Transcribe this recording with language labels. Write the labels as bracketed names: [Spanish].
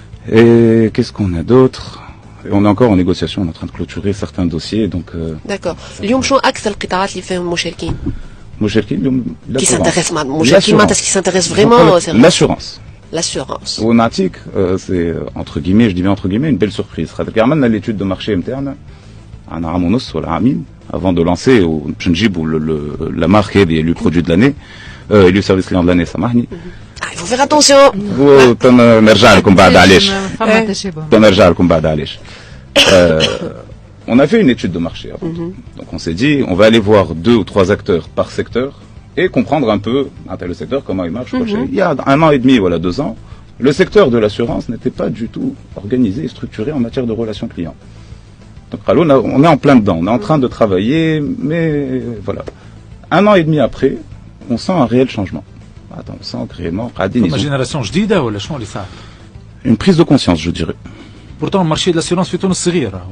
[French] Et qu'est-ce qu'on a d'autre? Et on est encore en négociation, on est en train de clôturer certains dossiers. Donc, D'accord. [Arabic] اليوم شنو أكثر القطاعات اللي فيهم مشاركين؟ مشاركين اليوم [French] qui s'intéressent [Arabic] مشاركين معناتها [French] qui s'intéressent vraiment l'assurance. L'assurance. [Arabic] ونعطيك [French] c'est entre guillemets, je dis bien entre guillemets, une belle surprise. [Arabic] خاطر عملنا [French] l'étude de marché interne [Arabic] عندنا عام ونص ولا عامين [French] avant de lancer [Arabic] باش نجيبوا [French] la marque هذه élu produit de l'année. élu service client de l'année [Arabic] سامحني. [French] Il faut faire attention. [Arabic] نرجع لكم بعد علاش. نرجع لكم بعد علاش. [French] On a fait une étude de marché avant. Donc on s'est dit on va aller voir 2 ou 3 acteurs par secteur et comprendre un peu le secteur comment il marche. Il y a 1 an et demi voilà 2 ans, le secteur de l'assurance n'était pas du tout organisé et structuré en matière de relations clients. Donc on est en plein dedans, on est en train de travailler, mais voilà. 1 an et demi après, on sent un réel changement. Attends, on sent réellement une génération [Arabic] جديدة ولا شنو اللي صار؟ [French] Une prise de conscience, je dirais. Pourtant le marché de l'assurance [Arabic] في تونس صغير.